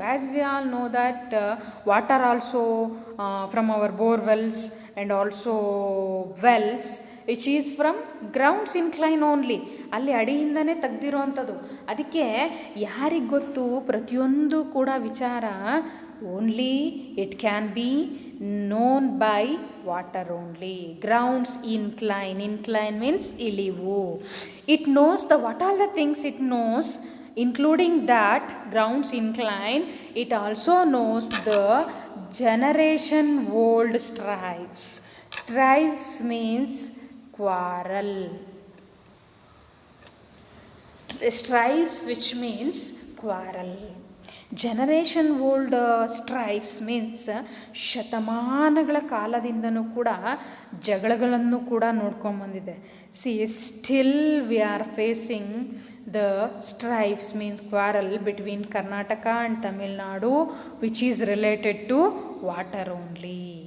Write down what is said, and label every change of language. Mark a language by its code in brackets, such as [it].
[en] As we all know that water also from our borewells and also wells which is from grounds incline only. [kn] ಅಲ್ಲಿ ಅಡಿಯಿಂದನೇ ತೆಗ್ದಿರೋ ಅಂಥದ್ದು. ಅದಕ್ಕೆ ಯಾರಿಗೆ ಗೊತ್ತು ಪ್ರತಿಯೊಂದು ಕೂಡ ವಿಚಾರ? [en] Only it can be known by water only. Grounds incline means ಇಳಿವು. It knows what all the things it knows, including that grounds incline. It also knows the generation old strifes. Strifes means quarrel. Strife, which means quarrel. Generation old strifes means [kn] ಶತಮಾನಗಳ ಕಾಲದಿಂದನೂ ಕೂಡ ಜಗಳಗಳನ್ನು ಕೂಡ ನೋಡ್ಕೊಂಬಂದಿದೆ. [en] See still we are facing the strifes means quarrel between Karnataka and Tamil Nadu which is related to water only.